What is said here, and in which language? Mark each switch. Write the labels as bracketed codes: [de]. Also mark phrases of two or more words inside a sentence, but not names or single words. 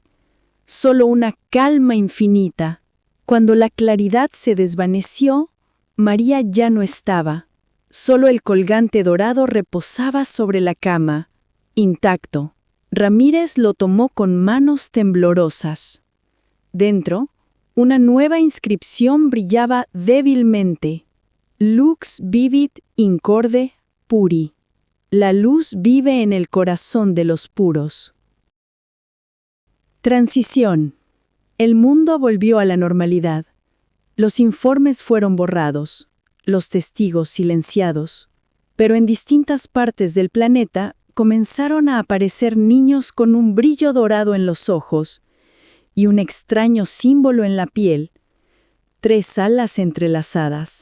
[es] Solo una calma infinita. Cuando la claridad se desvaneció, María ya no estaba. Solo el colgante dorado reposaba sobre la cama, intacto. Ramírez lo tomó con manos temblorosas. Dentro, una nueva inscripción brillaba débilmente. [la] «Lux vivit in corde puri». [es] La luz vive en el corazón de los puros. Transición. El mundo volvió a la normalidad. Los informes fueron borrados, los testigos silenciados, pero en distintas partes del planeta comenzaron a aparecer niños con un brillo dorado en los ojos y un extraño símbolo en la piel, 3 alas entrelazadas.